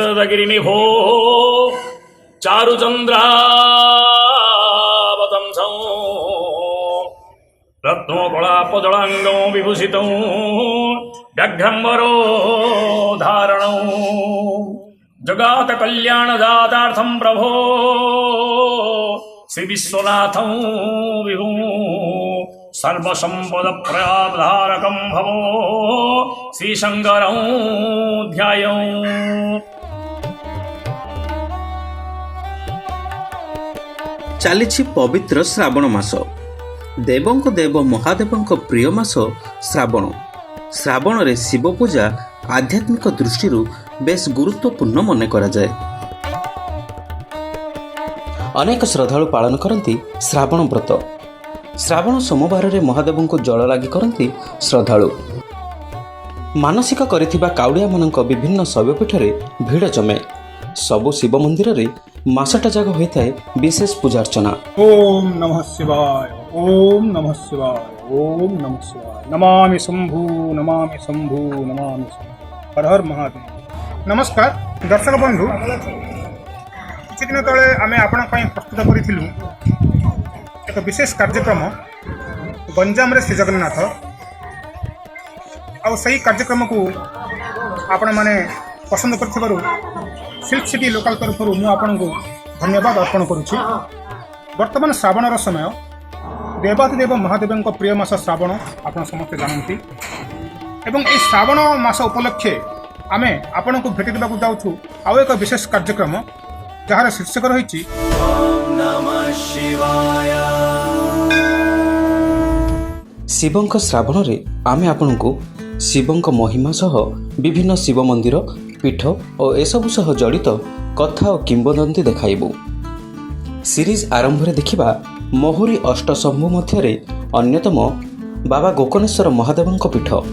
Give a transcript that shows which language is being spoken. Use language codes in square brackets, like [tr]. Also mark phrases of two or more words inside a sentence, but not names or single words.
[sa] नीलाचलगिरिनिभो चारुचन्द्रावतंसं रत्नोकलापजलाङ्गं विभूषितं व्याघ्रम्बरो धारणं जगात कल्याणदातार्थं प्रभो श्री विश्वनाथं विभु सर्वसम्पदप्रदाधारकं भवो श्रीशङ्करं ध्यायं। [or] ଚାଲିଛି ପବିତ୍ର ଶ୍ରାବଣ ମାସ। ଦେବଙ୍କ ଦେବ ମହାଦେବଙ୍କ ପ୍ରିୟ ମାସ ଶ୍ରାବଣ। ଶ୍ରାବଣରେ ଶିବ ପୂଜା ଆଧ୍ୟାତ୍ମିକ ଦୃଷ୍ଟିରୁ ବେଶ ଗୁରୁତ୍ୱପୂର୍ଣ୍ଣ ମନେ କରାଯାଏ। ଅନେକ ଶ୍ରଦ୍ଧାଳୁ ପାଳନ କରନ୍ତି ଶ୍ରାବଣ ବ୍ରତ। ଶ୍ରାବଣ ସୋମବାରରେ ମହାଦେବଙ୍କୁ ଜଳ ଲାଗି କରନ୍ତି ଶ୍ରଦ୍ଧାଳୁ। ମାନସିକ କରିଥିବା କାଉଡ଼ିଆମାନଙ୍କ ବିଭିନ୍ନ ଶୈବପୀଠରେ ଭିଡ଼ ଜମେ। ସବୁ ଶିବ ମନ୍ଦିରରେ ମାସଟା ଯାକ ହୋଇଥାଏ ବିଶେଷ ପୂଜାର୍ଚ୍ଚନା। [sa] ओम नमः शिवाय, ओम नमः शिवाय, ओम नमः शिवाय। नमामि शंभु, नमामि शंभु, नमामि शंभु। हर हर महादेव। [or] ନମସ୍କାର ଦର୍ଶକ ବନ୍ଧୁ, କିଛି ଦିନ ତଳେ ଆମେ ଆପଣ ପାଇଁ ପ୍ରସ୍ତୁତ କରିଥିଲୁ ଏକ ବିଶେଷ କାର୍ଯ୍ୟକ୍ରମ ଗଞ୍ଜାମ ରେ ଶ୍ରୀ ଜଗନ୍ନାଥ। ଆଉ ସେହି କାର୍ଯ୍ୟକ୍ରମ କୁ ଆପଣ ମାନେ ପସନ୍ଦ କରିଥିବାରୁ ସିଲ୍କ ସିଟି ଲୋକାଲ ତରଫରୁ ମୁଁ ଆପଣଙ୍କୁ ଧନ୍ୟବାଦ ଅର୍ପଣ କରୁଛି। ବର୍ତ୍ତମାନ ଶ୍ରାବଣର ସମୟ ଦେବାଦିଦେବ ମହାଦେବ ପ୍ରିୟ ମାସ ଶ୍ରାବଣ ଆପଣ ସମସ୍ତେ ଜାଣନ୍ତି ଏବଂ ଏ ଶ୍ରାବଣ ମାସ ଉପଲକ୍ଷେ ଆମେ ଆପଣଙ୍କୁ ଭେଟି ଦେବାକୁ ଯାଉଛୁ ଆଉ ଏକ ବିଶେଷ କାର୍ଯ୍ୟକ୍ରମ ଯାହାର ଶୀର୍ଷକ ରହିଛି ଶିବଙ୍କ ଶ୍ରାବଣରେ ଆମେ ଆପଣଙ୍କୁ ଶିବଙ୍କ ମହିମା ସହ ବିଭିନ୍ନ ଶିବ ମନ୍ଦିର ପୀଠ ଓ ଏସବୁ ସହ ଜଡ଼ିତ କଥା ଓ କିମ୍ବଦନ୍ତୀ ଦେଖାଇବୁ। ସିରିଜ୍ ଆରମ୍ଭରେ ଦେଖିବା ମହୁରୀ ଅଷ୍ଟଶମ୍ଭୁ ମଧ୍ୟରେ ଅନ୍ୟତମ ବାବା ଗୋକର୍ଣ୍ଣେଶ୍ୱର ମହାଦେବଙ୍କ ପୀଠ।